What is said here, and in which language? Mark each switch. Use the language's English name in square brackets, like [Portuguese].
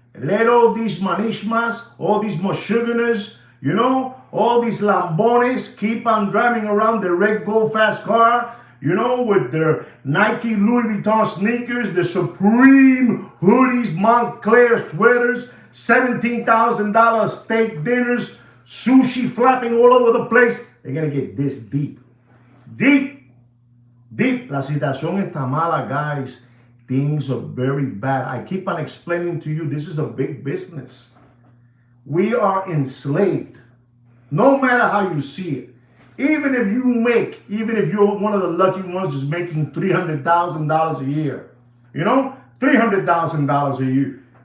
[English] Let all these manishmas, all these moshuganas, all these lambones keep on driving around their red gold fast car, with their Nike Louis Vuitton sneakers, the Supreme hoodies, Montclair sweaters, $17,000 steak dinners, sushi flapping all over the place. They're going to get this deep. Deep. [Spanish] La situación está mala, guys. [English] Things are very bad. I keep on explaining to you, this is a big business. We are enslaved. No matter how you see it. Even if you're one of the lucky ones who's making $300,000 a year. $300,000 a year.